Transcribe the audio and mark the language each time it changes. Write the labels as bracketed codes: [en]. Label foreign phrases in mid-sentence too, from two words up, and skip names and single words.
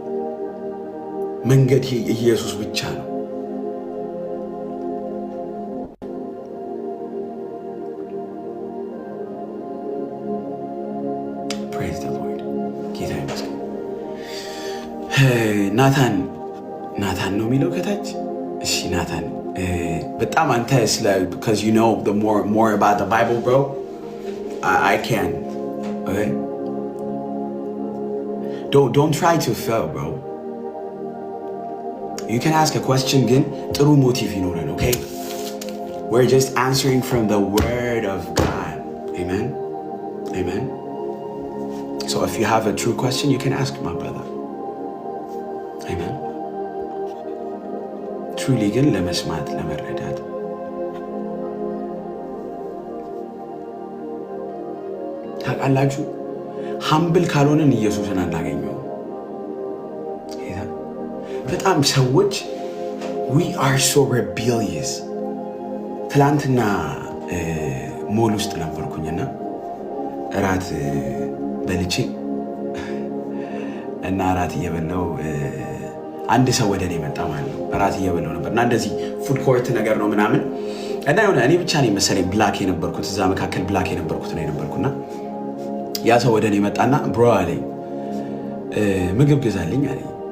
[am] መንገድ ኢየሱስ ብቻ ነው። [en] praise the Lord። [am] ጌታ ይመስገን። ናታን ነው የሚለው ከታች። እሺ ናታን በጣም አንተ [en] because you know the more about the Bible, bro. I can. Okay? Don't try to fail, bro. You can ask a question again. [am] ጥሩ ሞቲቭ ይኖረን, [en] okay? We're just answering from the word of God. Amen. Amen. So if you have a true question, you can ask my brother. Amen. Truly [am] ግን ለመስማት ለመረዳት ታውቃላችሁ፣ ሀምብል ካልሆነን ኢየሱስን አናገኘው። በጣም ሰዎች [en] we are so rebellious. [am] ትላንትና ሞል ውስጥ ነበርኩኝና እራት በልቼ እና እራት እየበላሁ አንድ ሰው ወደ እኔ መጣ ማለት ነው። እራት እየበላሁ ነበርና እንደዚህ [en] food court [am] ነገር ነው ምናምን እና የሆነ እኔ ብቻ ነኝ መሰለኝ ብላክ የነበርኩት እዛ መካከል ብላክ የነበርኩት ነው የነበርኩና ያ ሰው ወደ እኔ መጣና ብሮ አለኝ ምግብ ግዛልኝ አለኝ።